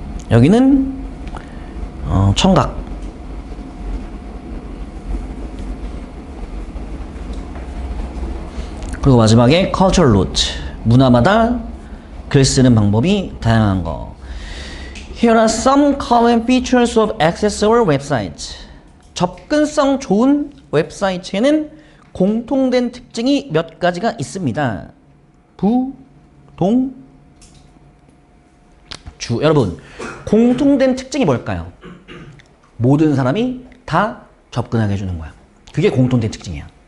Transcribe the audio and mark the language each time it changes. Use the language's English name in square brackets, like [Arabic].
[Korean] 여기는 청각. 그리고 마지막에 cultural note. 문화마다 글 쓰는 방법이 다양한 거. [English] Here are some common features of accessible websites. [Korean] 접근성 좋은 웹사이트에는 공통된 특징이 몇 가지가 있습니다. 부, 동, 주. 여러분, 공통된 특징이 뭘까요? 모든 사람이 다 접근하게 해주는 거야. 그게 공통된 특징이야.